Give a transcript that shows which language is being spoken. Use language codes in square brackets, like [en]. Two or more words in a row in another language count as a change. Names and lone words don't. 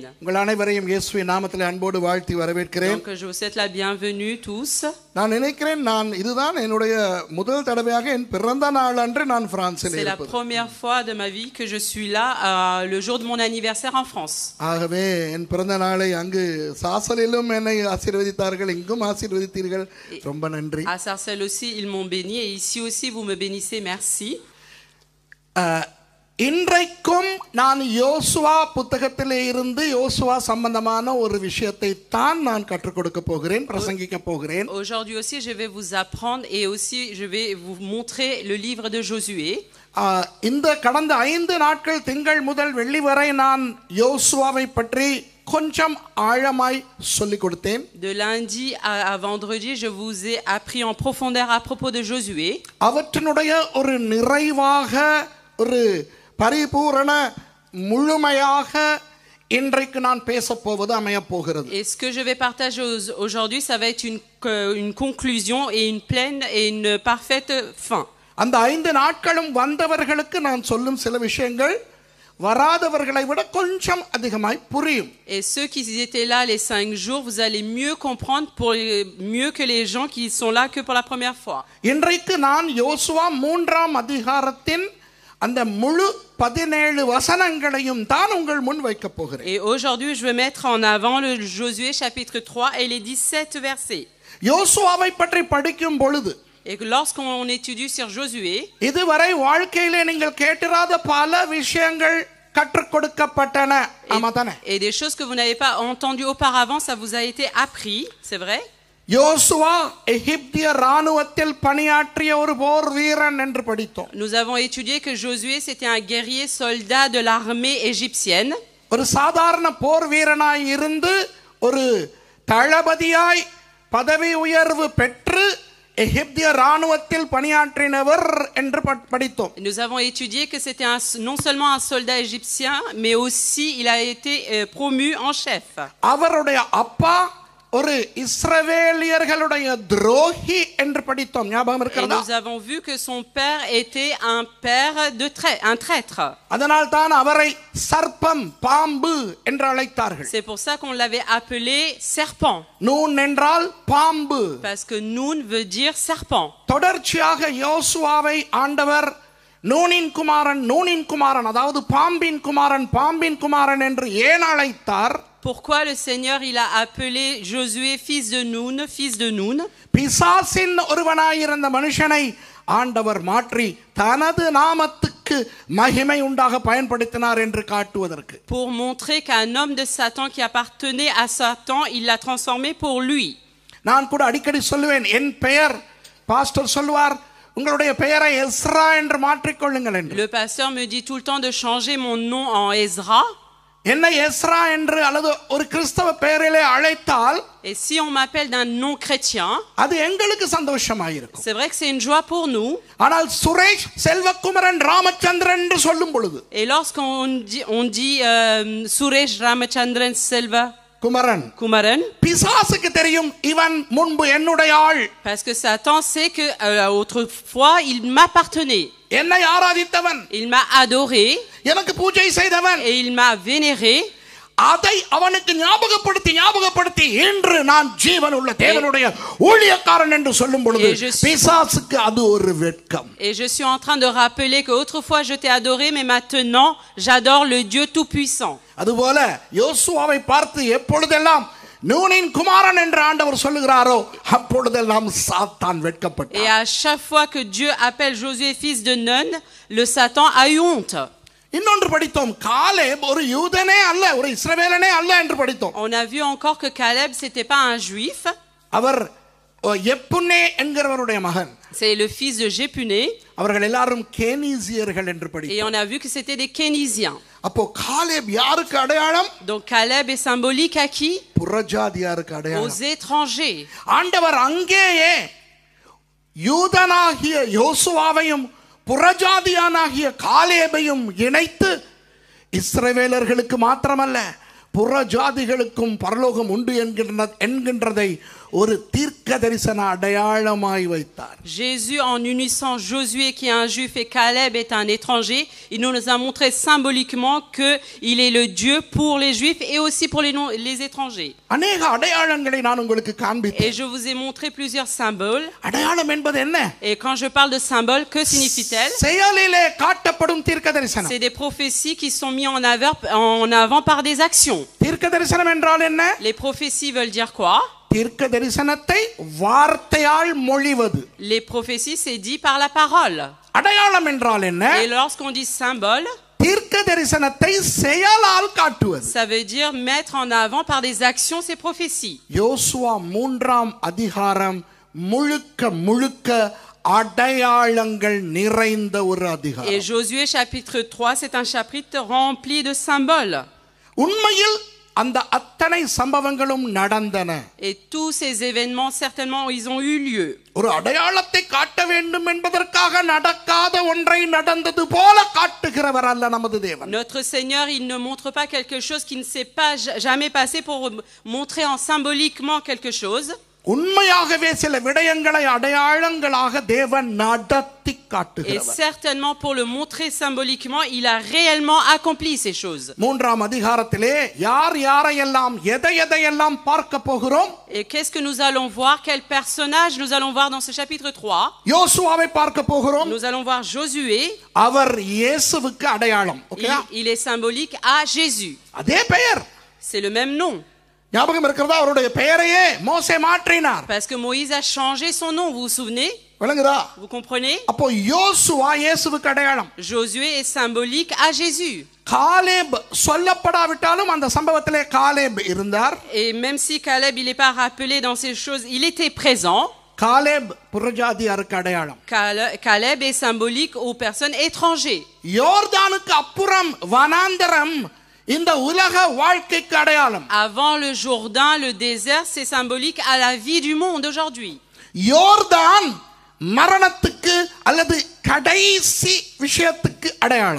[ta] உங்கள் அனைவரையும் இயேசுவின் நாமத்திலே அன்போடு வாழ்த்தி வரவேற்கிறேன். [fr] Donc je vous souhaite la bienvenue tous. [ta] நான் நினைக்கிறேன் இதுதான் என்னுடைய முதல் தடவையாக என் பிறந்த நாள் அன்று நான் பிரான்சில் [fr] C'est la [ta] இருப்பது. [fr] première fois de ma vie que je suis là le jour de mon anniversaire en France. [ta] ஆகவே என் பிறந்த நாளை அங்கு சாசலிலும் என்னை ஆசீர்வதித்தார்கள், இங்கும் ஆசீர்வதித்தீர்கள். ரொம்ப நன்றி. [fr] À Sarcelles aussi ils m'ont béni et ici aussi vous me bénissez, merci. [ta] இன்றைக்கும் நான் யோசுவா புத்தகத்திலே இருந்து யோசுவா சம்பந்தமான ஒரு விஷயத்தை தான் நான் கற்றுக் கொடுக்க போகிறேன், பிரசங்கிக்க போகிறேன். [fr] Aujourd'hui aussi je vais vous apprendre et aussi je vais vous montrer le livre de Josué. [ta] இந்த கடந்த 5 நாட்கள் திங்கள் முதல் வெள்ளி வரை நான் யோசுவாவை பற்றி கொஞ்சம் ஆழமாய் சொல்லிக் கொடுத்தேன். [fr] De lundi à vendredi je vous ai appris en profondeur à propos de Josué. [ta] அவற்றினுடைய ஒரு நிறைவாக ஒரு பரிபூரண முழுமையாக இன்றைக்கு நான் பேசப் போவது அமையப் போகிறது. [fr] Et ce que je vais partager aujourd'hui ça va être une conclusion et une pleine et une parfaite fin. [ta] அந்த 5 நாட்களும் வந்தவர்களுக்கு நான் சொல்லும் சில விஷயங்கள் வராதவர்களை விட கொஞ்சம் அதிகமாய் புரியும். [fr] Et ceux qui étaient là les 5 jours, vous allez mieux comprendre mieux que les gens qui sont là que pour la première fois. [ta] இன்றைக்கு நான் யோசுவா 3ஆம் அதிகாரத்தின் அந்த முழு 17 வசனங்களையும் தான் உங்கள் முன் வைக்க போகிறேன். [fr] Et aujourd'hui je vais mettre en avant le Josué chapitre 3 et les 17 versets. [ta] யோசுவாவை பற்றி படிக்கும் பொழுது [fr] Et lorsqu'on étudie sur Josué, [ta] இதுவரை வாழ்க்கையிலே நீங்கள் கேட்டிராத பல விஷயங்கள் கற்றுக் கொடுக்கப்பட்டன. ஆமாதானே? [fr] et des choses que vous n'avez pas entendues auparavant, ça vous a été appris, c'est vrai? [ta] யோசுவா எகிப்திய ராணுவத்தில் பணியாற்றிய ஒரு போர் வீரன் என்று படித்தோம். [fr] Nous avons étudié que Josué c'était un guerrier soldat de l'armée égyptienne. [ta] ஒரு சாதாரண போர் வீரனாய் இருந்து ஒரு தளபதியாய் பதவி உயர்வு பெற்று எகிப்திய ராணுவத்தில் பணியாற்றினவர் என்று படித்தோம். [fr] Nous avons étudié que c'était non seulement un soldat égyptien mais aussi il a été promu en chef. [ta] அவருடைய அப்பா ஒரு இஸ்ரவேலியர்களுடைய துரோகி என்று படித்தோம். ஞாபகம் இருக்கிறதா? [fr] Nous avons vu que son père était un père un traître. [ta] அதனால் தான் அவரை சர்ப்பம், பாம்பு என்று அழைத்தார்கள். [fr] C'est pour ça qu'on l'avait appelé serpent. [ta] நூன் என்றால் பாம்பு. [fr] Parce que Nun veut dire serpent. [ta] தொடர்ச்சியாக யோசுவாவை ஆண்டவர் நூனின் குமாரன் அதாவது பாம்பின் குமாரன் என்று ஏன் அழைத்தார்? [fr] Pourquoi le Seigneur il a appelé Josué fils de Nun? [ta] பிசாசின் ஒருவனாயிருந்த மனுஷனை ஆண்டவர் மாற்றி தனது நாமத்துக்கு மகிமை உண்டாக பயன்படுத்தினார் என்று காட்டுவதற்கு. [fr] Pour montrer qu'un homme de Satan qui appartenait à Satan, il l'a transformé pour lui. [ta] நான் கூட அடிக்கடி சொல்லுவேன், என் பெயர் பாஸ்டர் சொல்வார், உங்களுடைய பெயரை எஸ்ரா என்று மாற்றிக்கொள்ளுங்கள் என்று. [fr] Le pasteur me dit tout le temps de changer mon nom en Ezra. [ta] என்னை எஸ்ரா என்று அல்லது ஒரு கிறிஸ்தவ பெயரிலே அழைத்தால், [fr] et si on m'appelle d'un nom chrétien, [ta] அது எங்களுக்கு சந்தோஷமாயிருக்கும். [fr] c'est vrai que c'est une joie pour nous. [ta] ஆனால் சுரேஷ் செல்வகுமரன் ராமச்சந்திரன் என்று சொல்லும் பொழுது, [fr] et lorsqu'on dit Suresh Ramachandran Selva Kumaran, [ta] பிசாசுக்கு தெரியும் இவன் முன்பு என்னுடைய ஆள். [fr] parce que Satan sait que autrefois il m'appartenait. [ta] என்னை ஆராதித்தவன், [fr] il m'a adoré, [ta] எனக்கு பூஜை செய்தவன், [fr] et il m'a vénéré. [ta] அதை அவனுக்கு ஞாபகப்படுத்தி இன்று நான் ஜீவன் உள்ள தேவனுடைய ஊழியக்காரன் என்று சொல்லும் பொழுது பிசாசுக்கு அது ஒரு வெட்கம். [fr] Et je suis en train de rappeler que autrefois je t'ai adoré mais maintenant j'adore le Dieu tout puissant. [ta] அதுபோல யோசுவாவை பார்த்து எப்பொழுதெல்லாம் நூனின் குமாரன் என்று ஆண்டவர் சொல்லுகிறாரோ அப்பொழுதெல்லாம் சாத்தான் வெட்கப்பட்டான். [fr] Et à chaque fois que Dieu appelle Josué fils de Nun, le Satan a eu honte. [ta] இன்னொன்று படித்தோம், காலேப் ஒரு யூதனே அல்ல, ஒரு இஸ்ரவேலனே அல்ல என்று படித்தோம். [fr] On a vu encore que Caleb c'était pas un juif. [ta] அவர் எப்புன்னே என்கிறவருடைய மகன். [fr] C'est le fils de Jephuné. [ta] அவர்கள் எல்லாரும் கேனிசியர்கள் என்று படித்தோம். [fr] Et on a vu que c'était des Kénisiens. [ta] அப்போ காலேப் யாருக்கு அடையாளம்? [fr] Donc Caleb est symbolique à qui? [ta] புறஜாதியாருக்கு அடையாளம். [fr] Aux étrangers. [ta] ஆண்டவர் அங்கேயே யூதனாகிய யோசுவாவையும் புறஜாதியானாகிய காலேபையும் இணைத்து இஸ்ரவேலர்களுக்கு மாத்திரமல்ல புற ஜாதிகளுக்கும் பரலோகம் உண்டு என்கின்றதை ஒரு தீர்க்க தரிசன அடையாளமாய் வைத்தார். [fr] Jésus, en unissant Josué qui est un juif et Caleb est un étranger, il nous a montré symboliquement qu'il est le Dieu pour les juifs et aussi pour les étrangers. [ta] அநேக அடையாளங்களை நான் உங்களுக்கு காண்பித்தேன். [fr] Et je vous ai montré plusieurs symboles. [ta] அடையாளம் என்பது என்ன? [fr] Et quand je parle de symboles, que signifie-t-elle? [ta] செயலிலே காட்டப்படும் தீர்க்க தரிசனம். [fr] C'est des prophéties qui sont mises en avant par des actions. [ta] தீர்க்க தரிசனம் என்றால் என்ன? [fr] Les prophéties veulent dire quoi? [ta] தீர்க்க தரிசனத்தை வார்த்தையால் மொழிவது. [fr] Les prophéties, c'est dit par la parole. [ta] அடையாளம் என்றால் என்ன? [fr] Et lorsqu'on dit symbole, [ta] தீர்க்க தரிசனத்தை செயலால் காட்டுவது. [fr] ça veut dire mettre en avant par des actions ces prophéties. [ta] யோசுவா 3ஆம் அதிகாரம் முழுக்க அடையாளங்கள் நிறைந்த ஒரு அதிகாரம். [fr] Et Josué chapitre 3, c'est un chapitre rempli de symboles. [ta] உண்மையில் அந்த அத்தனை சம்பவங்களும் நடந்தன. [fr] Et tous ces événements certainement ils ont eu lieu. [ta] ஒரு அடையாளத்தை காட்ட வேண்டும் என்பதற்காக நடக்காத ஒன்றை நடந்தது போல காட்டுகிறவர் அல்ல நமது தேவன். [fr] Notre Seigneur, il ne montre pas quelque chose qui ne s'est pas jamais passé pour montrer en symboliquement quelque chose. [ta] உண்மையாகவே சில விடயங்களை அடையாளங்களாக தேவன் நடத்தி [fr] Et [ta] காட்டுகிறார். [fr] certainement pour le montrer symboliquement, il a réellement accompli ces choses. [ta] 3ஆம் அதிகாரத்திலே யாரையெல்லாம் எதையெல்லாம் பார்க்க போகிறோம்? [fr] Et qu'est-ce que nous allons voir? Quel personnage nous allons voir dans ce chapitre 3? [ta] யோசுவாவை பார்க்க போகிறோம். [fr] Nous allons voir Josué. [ta] அவர் இயேசுவுக்கு அடையாளம். [fr] Il est symbolique à Jésus. [ta] அதே பெயர். [fr] C'est le même nom. [ta] ஞாபகம் இருக்கிறதா? அவருடைய பெயரையே மோசே மாற்றினார். [fr] Parce que Moïse a changé son nom, vous vous souvenez? [ta] விளங்குதா? [fr] Vous comprenez? [ta] அப்போ யோசுவா இயேசுவுக்கு அடையாளம். [fr] Josué est symbolique à Jésus. [ta] காலேப் சொல்லப்படாவிட்டாலும் அந்த சம்பவத்திலே காலேப் இருந்தார். [fr] Et même si Caleb il n'est pas rappelé dans ces choses, il était présent. [ta] காலேப் புறஜாதியாருக்கு அடையாளம். [fr] Caleb est symbolique aux personnes étrangères. [ta] யோர்தானுக்கு அப்புறம் வனாந்தரம் இந்த உலக வாழ்க்கைக்கு அடையாளம். [fr] Avant le Jourdain, le désert, c'est symbolique à la vie du monde aujourd'hui. [ta] யோர்தான் மரணத்துக்கு அல்லது கடைசி விஷயத்துக்கு அடையாளம்.